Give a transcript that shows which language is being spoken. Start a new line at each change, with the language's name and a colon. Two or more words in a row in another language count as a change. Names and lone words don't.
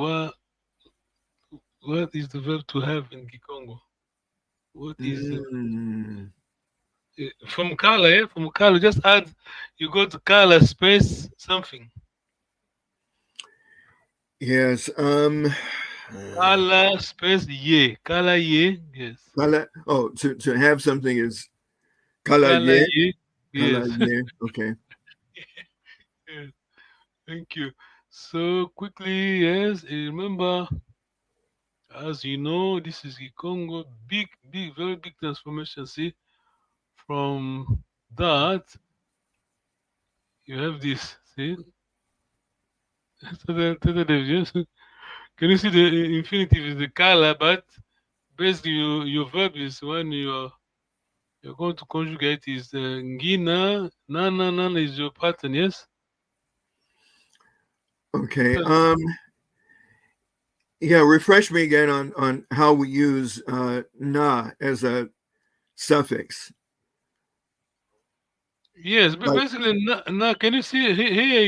English: What is the verb to have in Kikongo? What is it? From Kala, yeah? From Kala, just add, you go to Kala space something. Yes. Kala space ye.
Kongo: Kala ye,
English: yes. Kala. Oh, to have something is kala Kala ye. ye, Kala yes. ye. Okay. Yes. Thank you. So quickly, yes. Remember, as you know, this is Congo. Big, big, very big transformation. See, from that you have this. See, yes. Can you see the infinitive is the color, but basically your verb is when you're going to conjugate is
Kongo: ngina, nana, nana
English: is your pattern, yes? Okay. Yeah, refresh me again on how we use na as a suffix. Yes, but Like, basically, can you see here